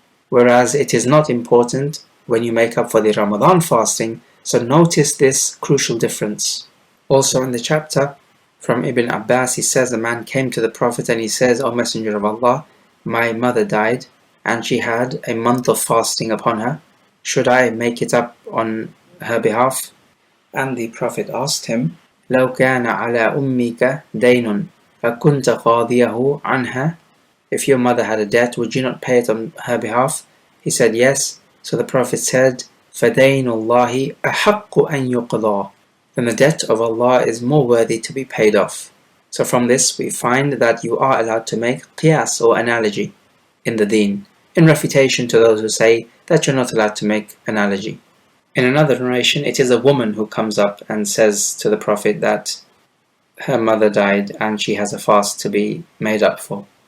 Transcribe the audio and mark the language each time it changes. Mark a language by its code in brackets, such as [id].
[en] Whereas it is not important when you make up for the Ramadan fasting. So notice this crucial difference. Also in the chapter, from Ibn Abbas, he says, a man came to the Prophet and he says, O Messenger of Allah, my mother died and she had a month of fasting upon her. Should I make it up on her behalf, and the Prophet asked him, [ar] لو كان على أمك دين أكنت قاضيه عنها? [en] If your mother had a debt, would you not pay it on her behalf? He said yes. So the Prophet said, [ar] فَدَيْنُ اللَّهِ أَحَقُّ أَن يُقْضَى. [en] Then the debt of Allah is more worthy to be paid off. So from this we find that you are allowed to make qiyas or analogy in the deen, in refutation to those who say that you're not allowed to make analogy. In another narration, it is a woman who comes up and says to the Prophet that her mother died and she has a fast to be made up for.